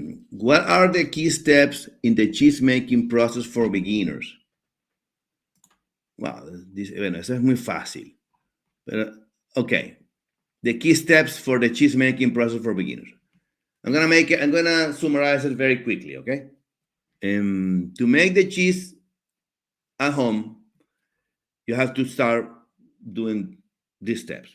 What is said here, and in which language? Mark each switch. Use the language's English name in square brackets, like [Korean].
[English] What are the key steps in the cheese making process for beginners? [Spanish] Wow, bueno, eso es muy fácil. Pero, okay. [English] The key steps for the cheese making process for beginners. I'm gonna summarize it very quickly, okay? To make the cheese at home, you have to start doing these steps.